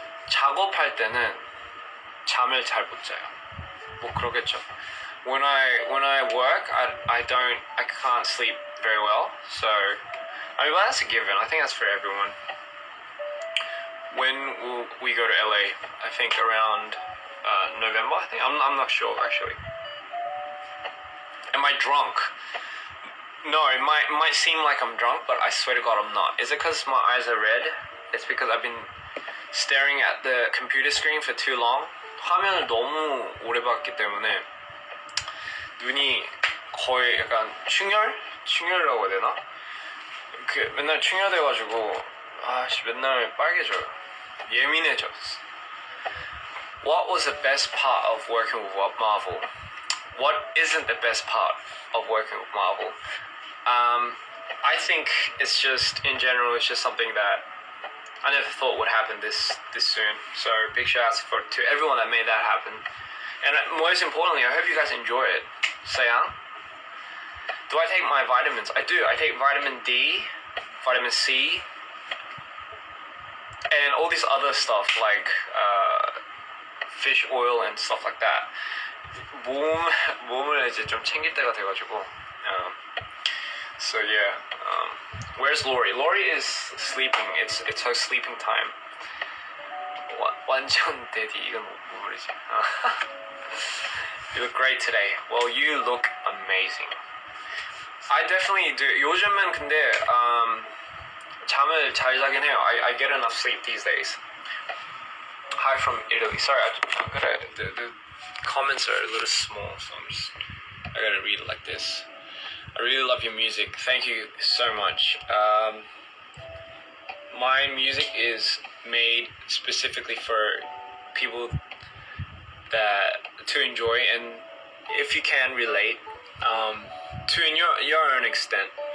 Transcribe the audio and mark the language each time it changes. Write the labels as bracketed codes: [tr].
[ko] 작업할 때는 잠을 잘 못 자요. 뭐 그러겠죠. [en] When I work, I can't sleep very well. So I mean, well, that's a given. I think that's for everyone. When will we go to LA? I think around November. I think I'm not sure actually. Am I drunk? No, it might seem like I'm drunk, but I swear to God I'm not. Is it because my eyes are red? It's because I've been staring at the computer screen for too long. [ko] 화면을 너무 오래 봤기 때문에 눈이 거의 약간 충혈이라고 해야 되나? 그 맨날 충혈돼가지고 맨날 빨개져요. 예민해졌어. [en] What was the best part of working with Marvel? What isn't the best part of working with Marvel? I think it's just, in general, it's just something that I never thought would happen this soon. So big shout outs to everyone that made that happen. And most importantly, I hope you guys enjoy it. Sayang? Do I take my vitamins? I do. I take vitamin D, vitamin C, and all this other stuff like fish oil and stuff like that. [ko] 몸을 이제 좀 챙길 때가 돼가지고. [en] So yeah. Where's Lori? Lori is sleeping. It's her sleeping time. [ko] 완전 [en] daddy. [ko] 이건 뭐 말이지? [en] You look great today. Well, you look amazing. I definitely do. [ko] 요즘은 근데 잠을 잘 자긴 해요. [en] I get enough sleep these days. Hi from Italy. Sorry, the comments are a little small, so I gotta read it like this. I really love your music. Thank you so much. My music is made specifically for people to enjoy, and if you can relate, to your own extent.